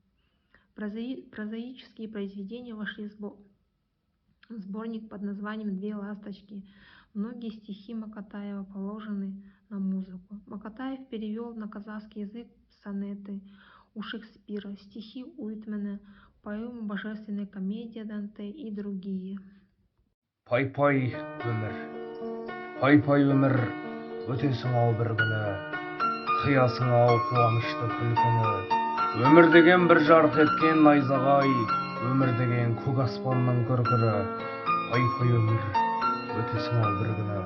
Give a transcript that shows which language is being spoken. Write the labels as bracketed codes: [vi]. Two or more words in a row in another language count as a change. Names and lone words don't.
[ru] Прозаические произведения вошли в сборник под названием «Две ласточки». Многие стихи Макатаева положены на музыку. Макатаев перевел на казахский язык сонеты у Шекспира, стихи Уитмена, поэму «Божественная комедия» Данте и другие. [kk] Пай-пай өмір, өтесің ау бір күні, қиясың ау қуанышты күлкіні. Өмір деген бір жарқ еткен найзағай, өмір деген көк аспанның күркірі. Пай-пай өмір, өтесің ау бір күні.